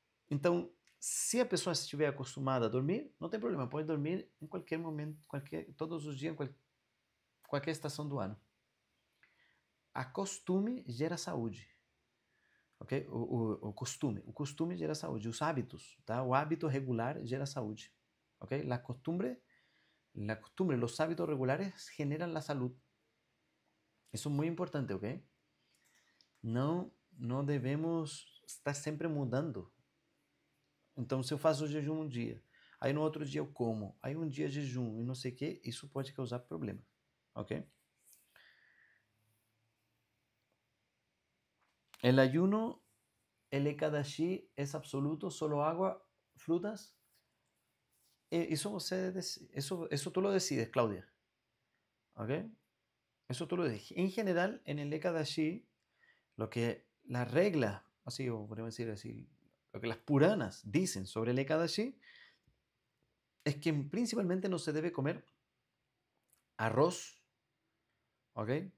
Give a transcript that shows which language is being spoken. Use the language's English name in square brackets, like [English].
[Portuguese] Então, se a pessoa estiver acostumada a dormir, não tem problema, pode dormir em qualquer momento, todos os dias, em qualquer estação do ano. A costume gera saúde. Okay? O costume gera saúde. Os hábitos, tá? O hábito regular gera saúde. Okay? [Spanish] La costumbre, los hábitos regulares generan la salud. [Portuguese] Isso é muito importante, ok? Não devemos estar sempre mudando. Então, se eu faço o jejum um dia, aí no outro dia eu como, aí um dia jejum e não sei o que, isso pode causar problemas, ok? [Spanish] El ayuno, el Ekadashi es absoluto, solo agua, frutas. Eso tú lo decides, Claudia. ¿Ok? Eso tú lo decides. En general, en el Ekadashi, la regla, así, o podemos decir así, lo que las Puranas dicen sobre el Ekadashi es que principalmente no se debe comer arroz, ¿ok?